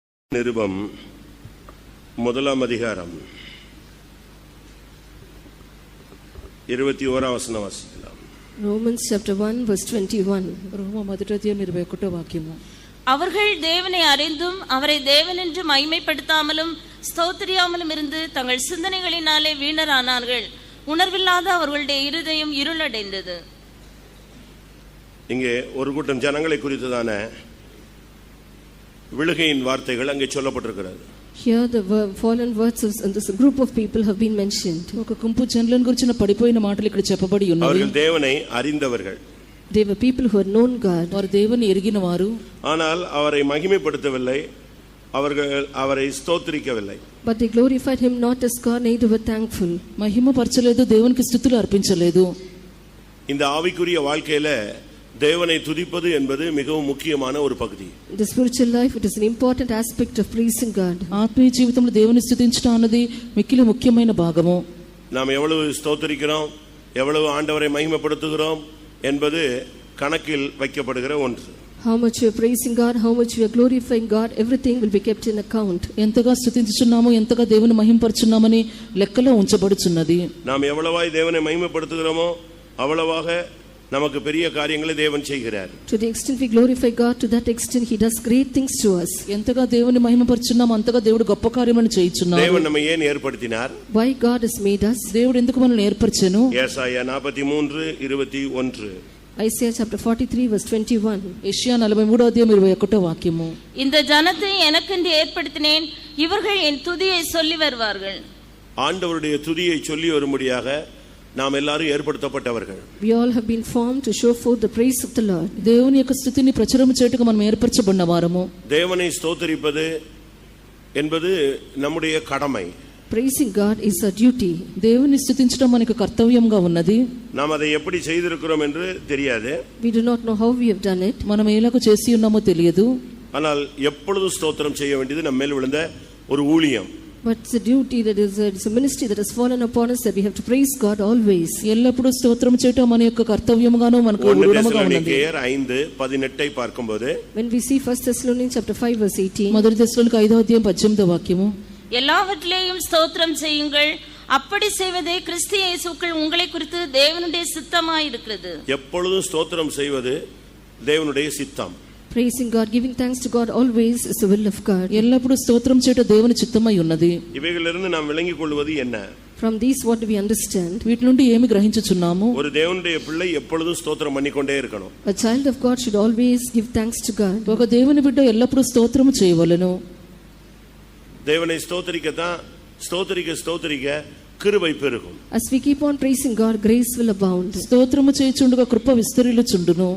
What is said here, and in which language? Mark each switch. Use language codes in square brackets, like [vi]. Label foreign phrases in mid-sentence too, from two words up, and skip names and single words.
[ta] நிருபம் முதலாம் அதிகாரம் 21 வசனம் வாசிக்கலாம். [en] Romans chapter 1 verse 21. [te] ரோம మొదటి అధ్యాయం 21వ వాక్యము. [ta] அவர்கள் தேவனை அறிந்தும் அவரை தேவன் என்று மகிமைப்படுத்தாமலும் ஸ்தோத்திரியாமலும் இருந்து தங்கள் சிந்தனைகளினாலே வீணரானார்கள். உணர்வில்லாத அவர்களுடைய இருதயம் இருளடைந்தது. இங்கே ஒரு கூட்டம் ஜனங்களை குறித்ததான விழுகையின் வார்த்தைகள் அங்கே சொல்லப்பட்டிருக்கிறது. [en] Here the fallen words of this group of people have been mentioned. [te] ఒక గుంపు జనులను గురించిన పడిపోయిన మాటలు ఇక్కడ చెప్పబడి ఉన్నవి. [ta] அவர்கள் தேவனை அறிந்தவர்கள். [en] They were people who had known God. [te] వారు దేవుని ఎరిగిన వారు. [ta] ஆனால் அவரை மகிமைப்படுத்தவில்லை, அவர்கள் அவரை ஸ்தோத்திரிக்கவில்லை. [en] But they glorified him not as God, neither were thankful. [te] మహిమ పరచలేదు, దేవునికి స్తుతులు అర్పించలేదు. [ta] இந்த ஆவிக்குரிய வாழ்க்கையில தேவனை துதிப்பது என்பது மிகவும் முக்கியமான ஒரு பகுதி. [en] In the spiritual life, it is an important aspect of praising God. [te] ఆత్మీయ జీవితంలో దేవుని స్తుతించడం అన్నది మిక్కిలి ముఖ్యమైన భాగము. [ta] நாம் எவ்வளவு ஸ்தோத்திரிக்கிறோம், எவ்வளவு ஆண்டவரை மகிமைப்படுத்துகிறோம் என்பது கணக்கில் வைக்கப்படுகிற ஒன்று. [en] How much we are praising God, how much we are glorifying God, everything will be kept in account. [te] ఎంతగా స్తుతించుచున్నామో, ఎంతగా దేవుని మహిమపరచున్నామని లెక్కలో ఉంచబడుచున్నది. [ta] நாம் எவ்வளவாய் தேவனை மகிமைப்படுத்துகிறோமோ அவ்வளவாக நமக்கு பெரிய காரியங்களை தேவன் செய்கிறார். [en] To the extent we glorify God, to that extent he does great things to us. [te] ఎంతగా దేవుని మహిమపరచున్నామో అంతగా దేవుడు గొప్ప కార్యములను చేయుచున్నాడు. [ta] தேவன் நம்மை ஏன் ஏற்படுத்தினார்? [en] Why God has made us? [te] దేవుడు ఎందుకు మనల్ని ఏర్పరిచెను? యేసాయా 43:21. [en] Isaiah chapter 43 verse 21. [te] యెషయా 43వ అధ్యాయం 21వ వాక్యము. [ta] இந்த ஜனத்தை எனக்கென்று ஏற்படுத்தினேன், இவர்கள் என் துதியை சொல்லி வருவார்கள். ஆண்டவருடைய துதியை சொல்லி வரும்படியாக நாம் எல்லாரும் ஏற்படுத்தப்பட்டவர்கள். [en] We all have been formed to show forth the praise of the Lord. [te] దేవుని యొక్క స్తుతిని ప్రచురము చేయుటకు మనం ఏర్పరచబడిన వారము. [ta] தேவனை ஸ்தோத்திரிப்பது என்பது நம்முடைய கடமை. [en] Praising God is our duty. [te] దేవుని స్తుతించడం మనకు కర్తవ్యంగా ఉన్నది. [ta] நாம் அதை எப்படி செய்திருக்கிறோம் என்று தெரியாது. [en] We do not know how we have done it. [te] మనం ఎలాగ చేసి ఉన్నామో తెలియదు. [ta] ஆனால் எப்பொழுதும் ஸ்தோத்திரம் செய்ய வேண்டியது நம்ம மேல் விழுந்த ஒரு ஊழியம். [en] But it's a duty, that is it's a ministry that has fallen upon us, that we have to praise God always. [te] ఎల్లప్పుడూ స్తోత్రం చేయటం మన యొక్క కర్తవ్యంగాను మనకు ఊరుడముగా ఉన్నది. [ta] 5:18 பார்க்கும்போது, [en] when we see 1 Thessalonians chapter 5 verse 18, [te] మొదటి తెస్సలోనిక 5వ అధ్యాయం 18వ వాక్యము. [ta] எல்லாவற்றிலேயும் ஸ்தோத்திரம் செய்யுங்கள், அப்படி செய்வதே கிறிஸ்து இயேசுவுக்குள் உங்களை குறித்து தேவனுடைய சித்தமாய் இருக்கிறது. எப்பொழுதும் ஸ்தோத்திரம் செய்வது தேவனுடைய சித்தம். [en] praising God, giving thanks to God always is the will of God. [te] ఎల్లప్పుడూ స్తోత్రం చేయటం దేవుని చిత్తమై ఉన్నది. [ta] ఇవేகளிலிருந்து நாம் விளங்கிக் கொள்வது என்ன? [en] From these what do we understand? [te] వీటి నుండి ఏమి గ్రహించుచున్నాము? [ta] ஒரு தேவனுடைய பிள்ளை எப்பொழுதும் ஸ்தோத்திரம் பண்ணிக்கொண்டே இருக்கணும். [en] A child of God should always give thanks to God. [te] ఒక దేవుని బిడ్డ ఎల్లప్పుడూ స్తోత్రము చేయవలెను. [ta] தேவனை ஸ்தோத்திரிக்க கிருபை பெருகும். [en] As we keep on praising God, grace will abound. [te] స్తోత్రము చేయుచుండగా కృప విస్తరిల్లుచుండును.